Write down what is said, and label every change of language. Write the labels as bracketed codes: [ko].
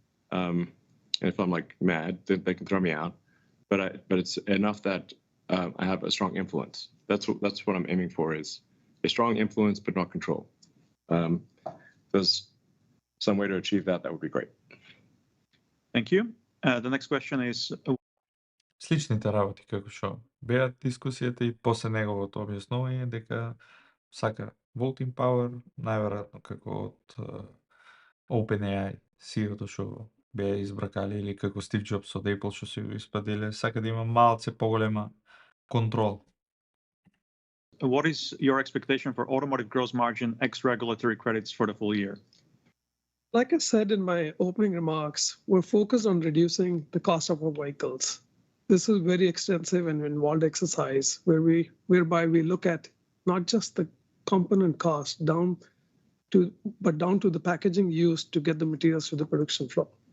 [en] And if I'm like mad, they can throw me out. But it's enough that I have a strong influence. That's what I'm aiming for, is a strong influence, but not control. There's some way to achieve that would be great. Thank you. The next question is... [mk] Сличните работи како што беа дискусијата и после неговото објаснување дека сака voting power, најверојатно како од OpenAI, CEO-то што беа избракали, или како Стив Джобс од Apple што се го испаделе, сака да има малце поголема контрол. [en] What is your expectation for automotive gross margin ex regulatory credits for the full year? Like I said in my opening remarks, we're focused on reducing the cost of our vehicles. This is very extensive and involved exercise whereby we look at not just the component cost but down to the packaging used to get the materials to the production floor.